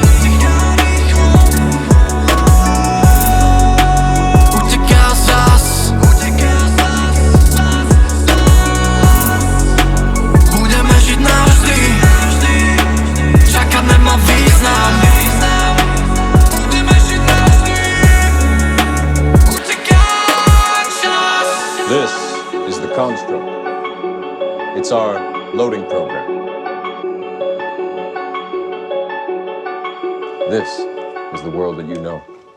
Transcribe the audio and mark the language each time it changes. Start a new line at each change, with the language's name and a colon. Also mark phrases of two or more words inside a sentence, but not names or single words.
Slovak: Uteká zas, budeme žiť navždy, čakať nemá význam. Budeme žiť navždy, uteká čas.
English: This is the construct. It's our loading program. This is the world that you know.